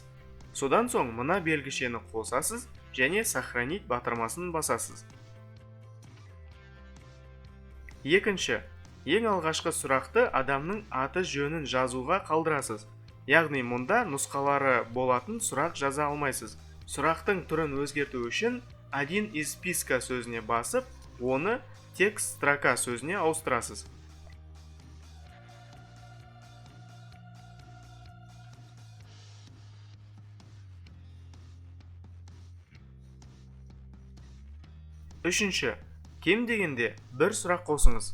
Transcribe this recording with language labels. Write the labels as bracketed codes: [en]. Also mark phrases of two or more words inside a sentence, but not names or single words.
[kk] Содан соң мына белгішені қосасыз және сохранить батырмасын басасыз. Екінші, ең алғашқы сұрақты адамның аты жөнін жазуға қалдырасыз. Яғни мұнда нұсқалары болатын сұрақ жаза алмайсыз. Сұрақтың түрін өзгерту үшін [ru] один из списка [kk] сөзіне басып, оны [ru] текст строка [kk] сөзіне ауыстырасыз. Үшінші, кем дегенде бір сұрақ қосыңыз.